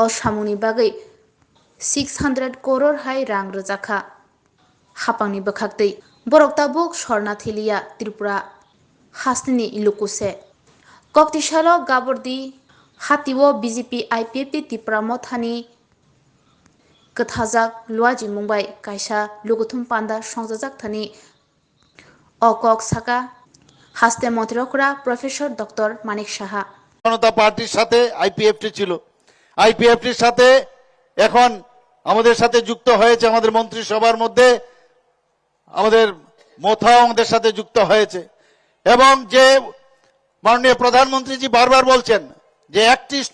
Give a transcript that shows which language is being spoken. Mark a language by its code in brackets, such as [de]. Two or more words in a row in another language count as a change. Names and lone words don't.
[trp] samungni bagai 600 crore hai rang rwjakha hapangni bwkhaktwi borok tabuk sorna thiliya Tripura hastini ilukuse koktisalo gabordi hatiwo BJP IPP Tripura mothani kwthajak luaji mungbai kaisa luguthum panda songjak thani okok saka haste [bn] মন্ত্রীরা প্রফেসর ডক্টর মানিক সাহা জনতা পার্টির সাথে আইপিএফটি ছিল আইপিএফটির সাথে এখন আমাদের সাথে যুক্ত হয়েছে আমাদের মন্ত্রিসভার মধ্যে আমাদের মোথাও আমাদের সাথে যুক্ত হয়েছে এবং যে মাননীয় প্রধানমন্ত্রীজি বারবার বলছেন যে অ্যাক্ট ইস্ট